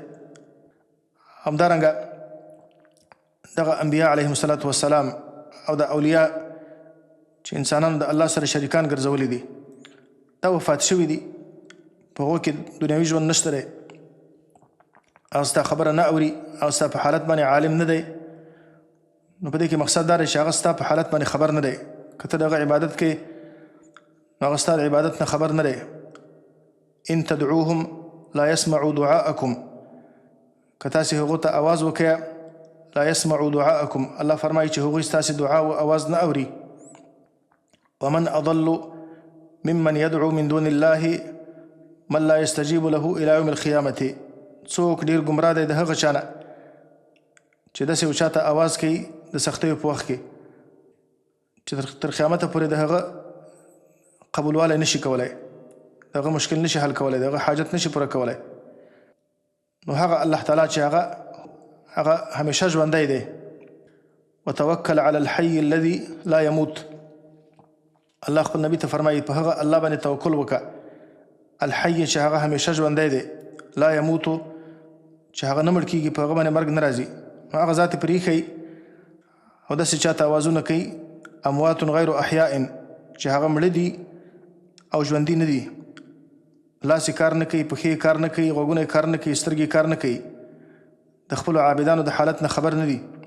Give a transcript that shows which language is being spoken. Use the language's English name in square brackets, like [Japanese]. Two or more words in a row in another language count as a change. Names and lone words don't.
[Pashto] همدارنګه دغه انبیا [Arabic] علیهم الصلاة والسلام [Pashto] او د اولیاء چې انسانانو د الله سره شریکان ګرځولي دي، دا وفات شوي دي، په هغو کې دنیوي ژوند نشته دی، او ستا خبره نه اوري او ستا په حالت باندې عالم نه دی. نو په دې کې مقصد دا دی چې هغه ستا په حالت باندې خبر نه دی. که ته د هغه عبادت کوې نو هغه ستا د عبادت نه خبر نه دی. [Arabic] ان تدعوهم لا يسمعوا دعاءكم، [Pashto] که تاسې هغو ته آواز وکړئ [Arabic] لا يسمعوا دعاءكم، [Pashto] الله فرمایي چې هغوی ستاسې دعا او آواز نه اوري. [Arabic] ومن اضل ممن يدعو من دون الله من لا يستجيب له الى يوم القيامة، [Pashto] څوک ډېر ګمراه دی د هغه چا نه چې داسې یو چا ته آواز کوي د سختیو په وخت کې چې تر قیامته پورې د هغه قبولوالی نشي کولی، د هغه مشکل نشي حل کولی، د هغه حاجت نشي پوره کولی. نو هغه الله تعالی چې هغه همیشه ژوندی دی. [Arabic] وتوکل علی الحي الذي لا يموت. [Pashto] الله خپل نبی ته فرمایي په هغه الله باندې توکل وکړه الحي چې هغه همیشه ژوندی دی، [Arabic] لا يموت [Pashto] چې هغه نه مړ کېږي، په هغه باندې مرګ نه راځي. نو هغه ذات پرې ایښی او داسې چاته اوازونه کوي [Arabic] اموات غیر احیاء [Pashto] چې هغه مړه دي او ژوندي نه دي، لاس کار نه کوي، پښې کار نه کوي، غوږونه کار نه کوي، سترګې کار نه کوي، د خپلو عابدانو د حالت نه خبر نه دي.